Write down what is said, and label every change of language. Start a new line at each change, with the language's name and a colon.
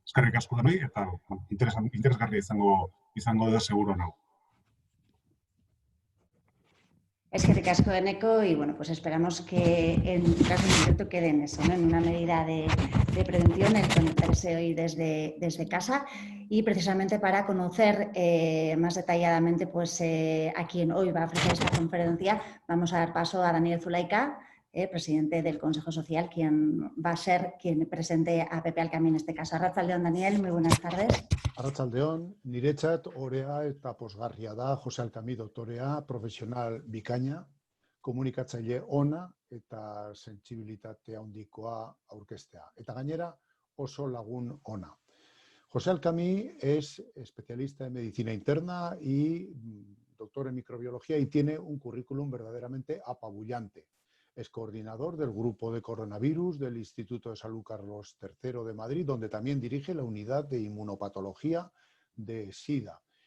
Basque: Eskerrik asko denoi eta interesgarria izango da seguro nago. Eskerrik asko
Spanish: Eneko y bueno, pues esperamos que en tu caso en concreto quede en eso, ¿no? En una medida de prevención, el conectarse hoy desde casa y precisamente para conocer más detalladamente pues, a quien hoy va a ofrecer esta conferencia, vamos a dar paso a Daniel Zulaika, presidente del Consejo Social, quien va a ser quien presente a Pepe Alkamí en este caso. Arratsaldeon, Daniel, muy buenas tardes.
Basque: Arratsaldeon, niretzat orea eta posgarria da Jose Alkamí doktorea, profesional bikaina, komunikatzaile ona eta sentsibilitate handikoa aurkeztea. Eta gainera oso lagun ona.
Spanish: José Alkamí es especialista en medicina interna y doctor en microbiología y tiene un currículum verdaderamente apabullante. Es coordinador del grupo de coronavirus del Instituto de Salud Carlos III de Madrid, donde también dirige la unidad de inmunopatología de SIDA.